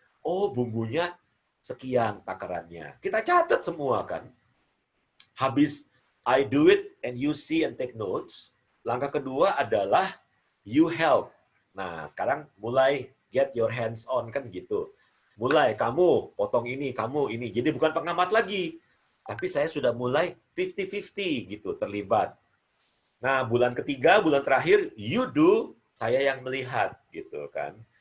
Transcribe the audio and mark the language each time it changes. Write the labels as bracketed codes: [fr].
[id] Oh bumbunya sekian takarannya. Kita catat semua kan. Habis [en] I do it and you see and take notes. [id] Langkah kedua adalah [en] you help. [id] Nah, sekarang mulai [en] get your hands on [id] kan gitu. Mulai kamu potong ini, kamu ini. Jadi bukan pengamat lagi. Tapi saya sudah mulai 50-50 gitu terlibat. Nah, bulan ketiga, bulan terakhir [en] you do, [id] saya yang melihat gitu kan.